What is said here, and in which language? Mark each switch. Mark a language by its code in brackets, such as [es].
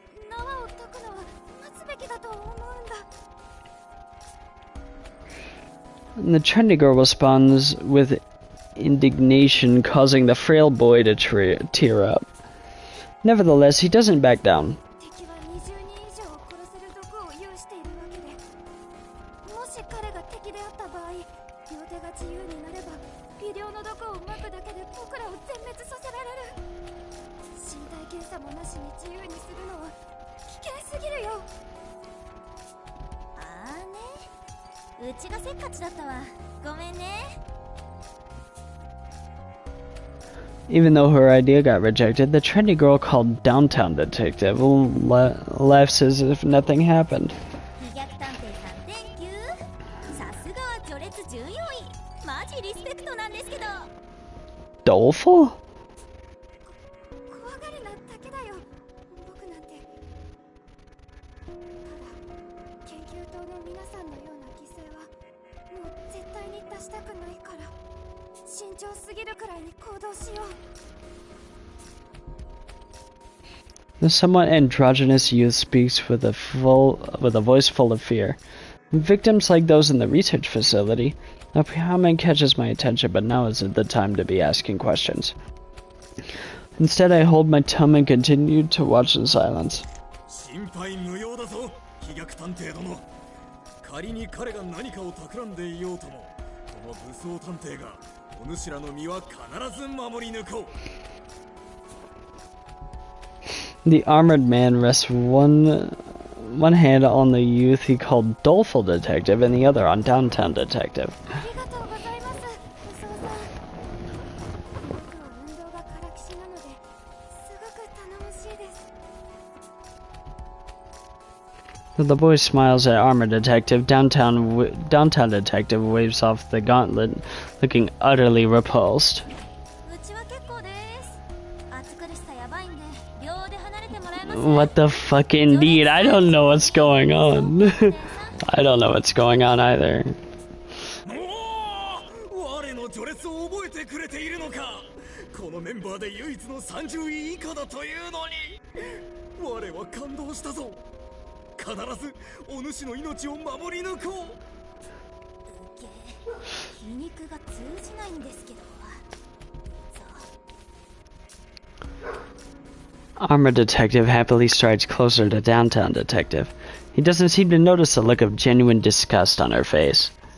[ja] 縄を解くのは待つべきだと思うんだ。 [en] And the trendy girl responds with indignation, causing the frail boy to tear up. Nevertheless, he doesn't back down. [ja] 敵は20人以上を殺せる毒を有しているわけで、もし彼が敵であった場合、両手が自由になれば微量の毒をまくだけで僕らを全滅させられる。身体検査もなしに自由にするのは危険すぎるよ。ああね、うちがせっかちだったわ。ごめんね。 [en] Even though her idea got rejected, the trendy girl called Downtown Detective laughs as if nothing happened. [ja] 飛脚探偵さん、 [en] Thank you。 [ja] さすがは序列14位。マジリスペクトなんですけど。 [en] Doleful? [ja] 怖がりなだけだよ。僕なんて。ただ研究棟の皆さんのような犠牲はもう絶対に出したくないから、慎重すぎるくらいに行動しよう。 [en] The somewhat androgynous youth speaks with a voice full of fear. Victims like those in the research facility. A comment catches my attention, but now isn't the time to be asking questions. Instead, I hold my tongue and continue to watch in silence. [ja] 心配無用だぞ、飛脚探偵殿。仮に彼が何かを企んでいようとも、この武装探偵がお主らの身は必ず守り抜こう。 [en] The armored man rests one hand on the youth he called Doleful Detective and the other on Downtown Detective. [ja] ありがとうございます、武装さん。僕は運動がからきしなので、すごく頼もしいです。 [en] The boy smiles at Armored Detective. Downtown Detective waves off the gauntlet, looking utterly repulsed. [ja] うちは結構です。暑苦しさやばいんで、両手離れてもらえます？ [en] What the fuck indeed? I don't know what's going on. I don't know what's going on either. [ja] 我の序列を覚えてくれているのか。このメンバーで唯一の30位以下だというのに。我は感動したぞ。必ずお主の命を守り抜こう。皮肉が通じないんですけど。 [en] Armored Detective happily strides closer to Downtown Detective. He doesn't seem to notice the look of genuine disgust on her face.